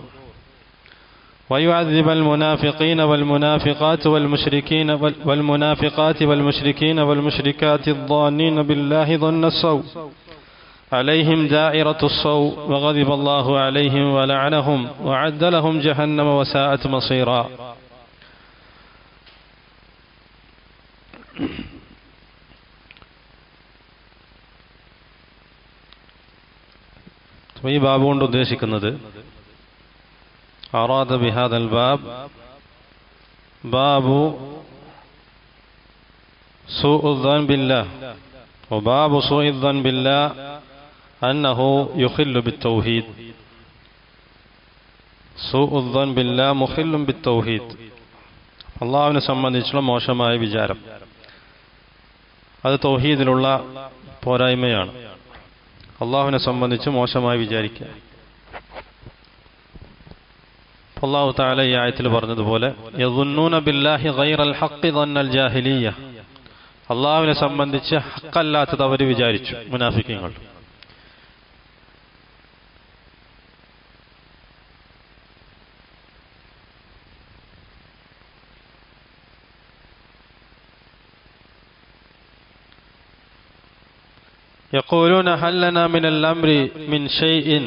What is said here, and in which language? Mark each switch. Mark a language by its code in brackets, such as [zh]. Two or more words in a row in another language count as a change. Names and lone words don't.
[ar] ويعذب المنافقين والمنافقات والمشركين والمشركات الظانين بالله ظن السوء عليهم دائرة السوء وغضب الله عليهم ولعنهم وعد لهم جهنم وساءت مصيرا. [ml] ഈ ബാബ് കൊണ്ട് ഉദ്ദേശിക്കുന്നത് [ar] أراد بهذا الباب باب سوء الظن بالله، وباب سوء الظن بالله أنه يخل بالتوحيد. سوء الظن بالله مخل بالتوحيد. [ml] അള്ളാഹുവിനെ സംബന്ധിച്ചുള്ള മോശമായ വിചാരം അത് തൗഹീദിലുള്ള പോരായ്മയാണ്. അള്ളാഹുവിനെ സംബന്ധിച്ച് മോശമായി വിചാരിക്കുക. അല്ലാഹു തആല ഈ ആയത്തിൽ പറഞ്ഞതുപോലെ [ar] യظنون بالله غير الحق ظن الجاهلية, [ml] അള്ളാഹുവിനെ സംബന്ധിച്ച് ഹക്കല്ലാത്തത് അവർ വിചാരിച്ചു, മുനാഫിക്കീങ്ങൾ. [ar] يقولون هل لنا من الأمر من شيء,